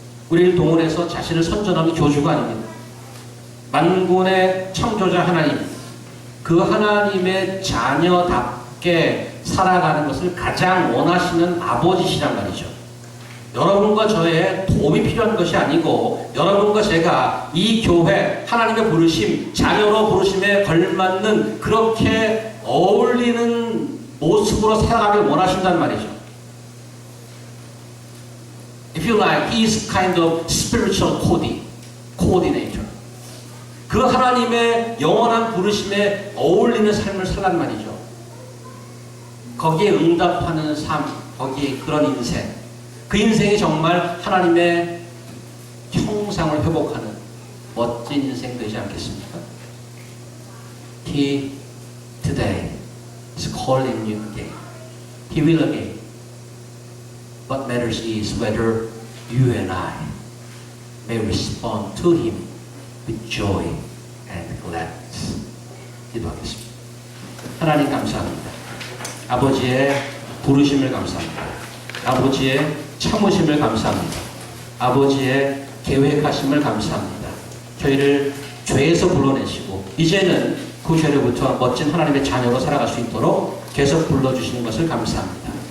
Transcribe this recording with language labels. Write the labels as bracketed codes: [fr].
[ko] 우리를 동원해서 자신을 선전하는 교주가 아닙니다. 만군의 창조자 하나님, 그 하나님의 자녀답게 살아가는 것을 가장 원하시는 아버지시란 말이죠. 여러분과 저의 도움이 필요한 것이 아니고 여러분과 제가 이 교회 하나님의 부르심, 자녀로 부르심에 걸맞는 그렇게 어울리는 모습으로 살아가길 원하신단 말이죠. [en] If you like, he is kind of spiritual coordinator. [ko] 그 하나님의 영원한 부르심에 어울리는 삶을 살란 말이죠. 거기에 응답하는 삶, 거기에 그런 인생. 그 인생이 정말 하나님의 형상을 회복하는 멋진 인생 되지 않겠습니까? [en] He today is calling you again. He will again. What matters is whether you and I may respond to Him with joy and gladness. [ko] 기도하겠습니다. 하나님 감사합니다. 아버지의 부르심을 감사합니다. 아버지의 참으심을 감사합니다. 아버지의 계획하심을 감사합니다. 저희를 죄에서 불러내시고 이제는 그 죄로부터 멋진 하나님의 자녀로 살아갈 수 있도록 계속 불러주시는 것을 감사합니다.